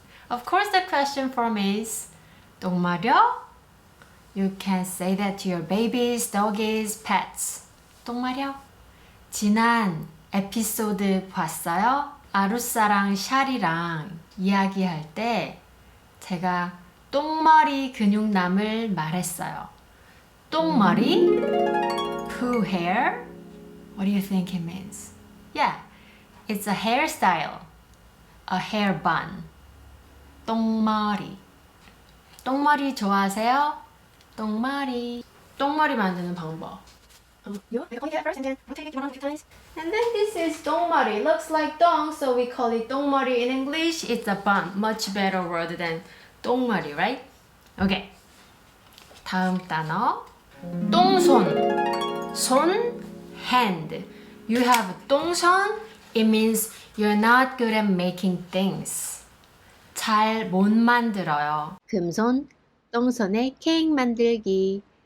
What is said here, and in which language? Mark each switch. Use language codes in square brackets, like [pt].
[en] Of course, the question form is [ko] 똥 마려? [en] You can say that to your babies, doggies, pets. [ko] 똥 마려? 지난 에피소드 봤어요? 아루사랑 샬이랑 이야기할 때 제가 똥머리 근육남을 말했어요. [en] 똥머리? Poo hair? What do you think it means? Yeah, it's a hairstyle. A hair bun. 똥머리. [ko] 똥머리 좋아하세요? 똥머리. 똥머리 만드는 방법. [en] You only get first and then rotate it around a few times. And then this is 똥머리. Looks like 똥, so we call it 똥머리. In English, it's a bun. Much better word than 똥머리, right? [ko] Okay. 다음 단어. 똥손. 손, hand. [en] You have 똥손, it means you're not good at making things. [ko] 잘 못 만들어요. 금손, 똥손의 케이크 만들기.